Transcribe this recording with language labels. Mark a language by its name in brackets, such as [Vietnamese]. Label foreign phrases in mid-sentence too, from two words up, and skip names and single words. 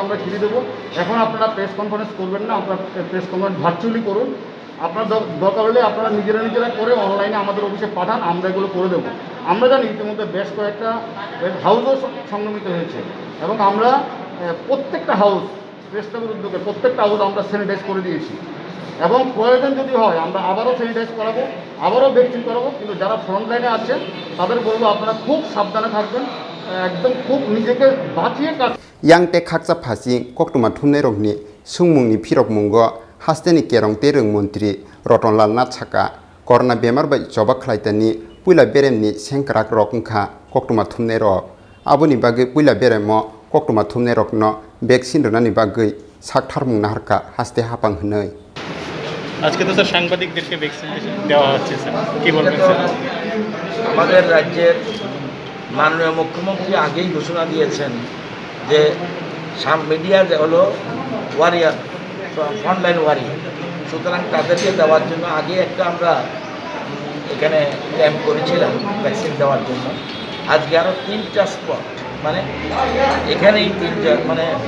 [Bangla] আমরা ছেড়ে দেবো এখন আপনারা [English] press conference [Bangla] করবেন না আপনারা [English] press conference virtually [Bangla] করুন আপনার দরকার হলে আপনারা নিজেরা করে অনলাইনে আমাদের অফিসে পাঠান আমরা এগুলো করে দেবো আমরা জানি ইতিমধ্যে বেশ কয়েকটা হাউসও সংক্রমিত হয়েছে এবং আমরা প্রত্যেকটা হাউস প্রেস ক্লাবের উদ্যোগে প্রত্যেকটা হাউস আমরা স্যানিটাইজ করে দিয়েছি এবং প্রয়োজন যদি হয় আমরা আবারও স্যানিটাইজ করাবো আবারও ভ্যাকসিন করাবো কিন্তু যারা ফ্রন্টলাইনে আছে তাদের বলবো আপনারা খুব সাবধানে থাকবেন একদম খুব নিজেকে বাঁচিয়ে কাজ [Kok Borok] Yang te khaksa phasing koktuma thumnai rokni sungmungni phirok mungo hasteni kerongte rungmantri Rotonlal Nath Saka corona bemar bai joba khlaitani puila beremni sengkrak rokungkha koktuma thumnai rok aboni bagai puila beremo koktuma thumnai rokno vaccine ronani bagai Shakhtar Mungna harka haste hapang hnai [Bangla] আজকে তো স্যার সাংবাদিকদেরকে ভ্যাকসিন দেওয়া হচ্ছে স্যার কি বলবেন স্যার আমাদের রাজ্যের মাননীয় মুখ্যমন্ত্রী আগেই ঘোষণা দিয়েছেন যে মিডিয়া হলো [English] warrior frontline warrior [Bangla] সুতরাং তাদেরকে দেওয়ার জন্য আগে একটা আমরা এখানে ক্যাম্প করেছিলাম ভ্যাকসিন দেওয়ার জন্য আজকে আরও 3টা স্পট মানে এখানেই 3টা মানে